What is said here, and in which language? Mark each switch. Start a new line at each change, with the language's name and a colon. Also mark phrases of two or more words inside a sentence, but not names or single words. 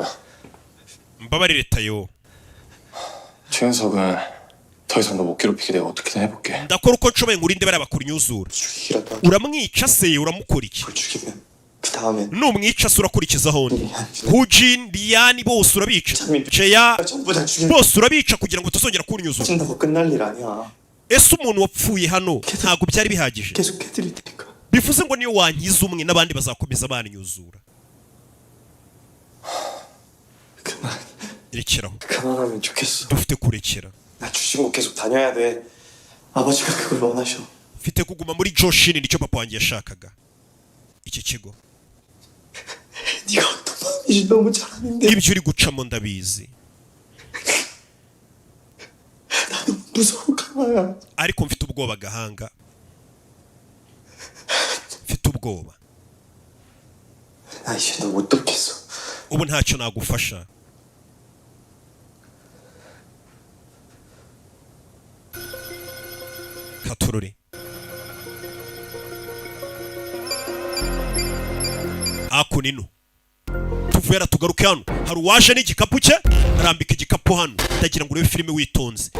Kinyarwanda: mbabarire tayo
Korean: 최현석은 더 이상 너 못 괴롭히게 내가 어떻게든 해볼게.
Kinyarwanda: ndakora uko nshoboye ngo urinde bariya bakunyuzura
Korean: 죽이기라도 하고
Kinyarwanda: uramwica se uramukora iki
Korean: 그걸 죽이면 그 다음엔
Kinyarwanda: numwica se urakurikizaho nde Hujin Liyani bose urabica Jeya
Korean: 전부 다 죽이면
Kinyarwanda: bose urabica kugira ngo utazongera kunyuzura
Korean: 죽인다고 끝날 일 아니야.
Kinyarwanda: ese umuntu wapfuye hano ntabwo byari bihagije
Korean: 계속 해드릴 테니까.
Kinyarwanda: bivuze ngo niyo wankiza umwe n'abandi bazakomeza banyuzura
Korean: 그만
Kinyarwanda: rekeraho
Korean: 그만하면 좋겠어.
Kinyarwanda: dufite kurekera
Korean: 나 주신고 계속 다녀야 돼. 아버지가 그걸 원하셔.
Kinyarwanda: mfite kuguma muri Joshini nicyo papa wanjye yashakaga iki kigo
Korean: 네가 어떤 마음인지 너무 잘 아는데
Kinyarwanda: ibyo uri gucamo ndabizi
Korean: 나 너무 무서워 강아야.
Kinyarwanda: ariko mfite ubwoba gahanga mfite ubwoba
Korean: 나 이제 너 못 돕겠어.
Kinyarwanda: ubu ntacyo nagufasha katururi akunino tuvera tugaruke hano hari uwaje n'igikapu cye arambika igikapu hano ndagira ngo urebe filime witonze